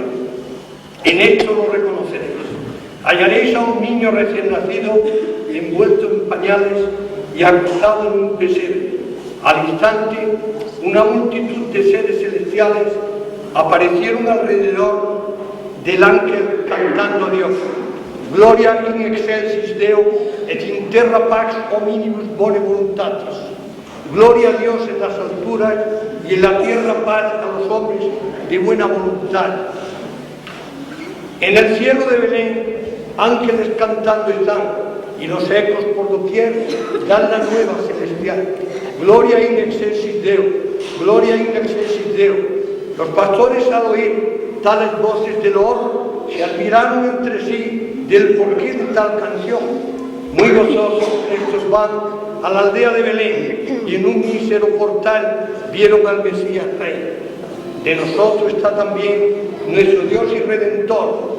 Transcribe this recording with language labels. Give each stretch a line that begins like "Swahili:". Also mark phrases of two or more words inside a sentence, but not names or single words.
Spanish: En esto lo reconoceréis. Hallaréis a un niño recién nacido, envuelto en pañales y acostado en un pesebre. Al instante, una multitud de seres celestiales aparecieron alrededor del ángel cantando a Dios:
Latin: Gloria in excelsis Deo, et in terra pax hominibus bone voluntatis.
Spanish: Gloria a Dios en las alturas y en la tierra paz a los hombres de buena voluntad. En el cielo de Belén, ángeles cantando están, y los ecos por doquier dan la nueva celestial.
Latin: Gloria in excelsis Deo, gloria in excelsis Deo.
Spanish: Los pastores, al oír tales voces de loor, se admiraron entre sí del porqué de tal canción. Muy gozosos estos van a la aldea de Belén, y en un mísero portal vieron al Mesías Rey. De nosotros está también nuestro Dios y Redentor.